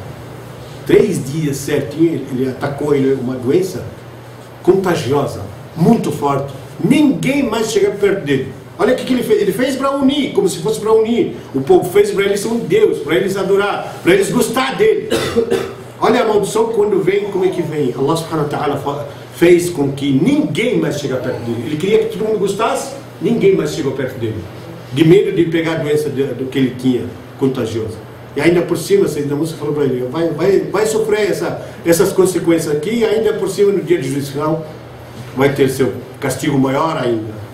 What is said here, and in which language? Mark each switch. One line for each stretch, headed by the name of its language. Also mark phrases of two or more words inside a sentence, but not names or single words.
Portuguese: 3 dias certinho, ele atacou ele uma doença contagiosa, muito forte. Ninguém mais chega perto dele. Olha o que ele fez. Ele fez para unir, como se fosse para unir. O povo fez para eles ser um Deus, para eles adorar, para eles gostar dele. Olha a maldição quando vem, como é que vem?
Arabic: الله سبحانه وتعالى
Portuguese: fez com que ninguém mais chegasse perto dele. Ele queria que todo mundo gostasse, ninguém mais chegou perto dele. De medo de pegar a doença do que ele tinha, contagiosa. E ainda por cima, a Sayyidina Musa falou para ele, vai sofrer essas consequências aqui, e ainda por cima, no dia de juízo final, vai ter seu castigo maior ainda.